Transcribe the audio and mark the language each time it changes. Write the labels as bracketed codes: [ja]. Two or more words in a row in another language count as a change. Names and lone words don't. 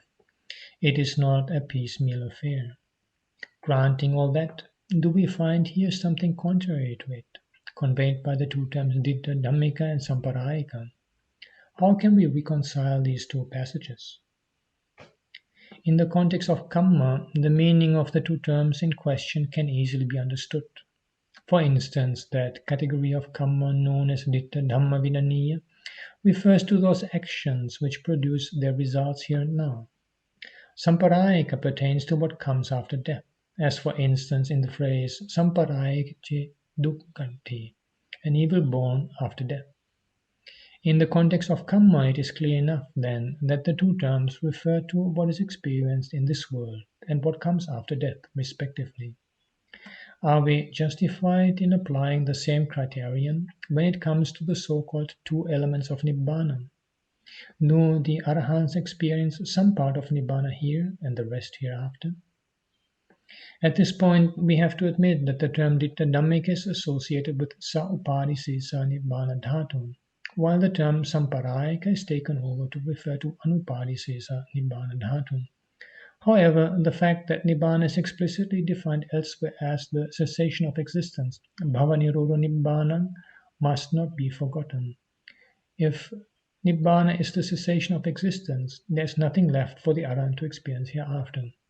[en] It is not a piecemeal affair. Granting all that, do we find here something contrary to it, conveyed by the two terms [pi] ditta dhammika [en] and samparayika? How can we reconcile these two passages? In the context of kamma, the meaning of the two terms in question can easily be understood. For instance, that category of kamma known as [pi] ditta dhamma vinaniya [en] refers to those actions which produce their results here and now. Samparayika pertains to what comes after death, as for instance in the phrase [pi] samparayikche dukkhanti, [en] an evil born after death. In the context of kamma, it is clear enough then that the two terms refer to what is experienced in this world and what comes after death, respectively. Are we justified in applying the same criterion when it comes to the so-called two elements of Nibbāna? Do the arahants experience some part of Nibbāna here and the rest hereafter? At this point, we have to admit that the term [pi] ditta dhammika [en] is associated with [pi] sa upadisisa Nibbāna dhatu, [en] while the term samparayika is taken over to refer to [pi] anupadisisa Nibbāna dhatu. [en] However, the fact that Nibbāna is explicitly defined elsewhere as the cessation of existence, [pi] bhavanirodho Nibbāna, [en] must not be forgotten. If Nibbāna is the cessation of existence, there is nothing left for the arahant to experience hereafter.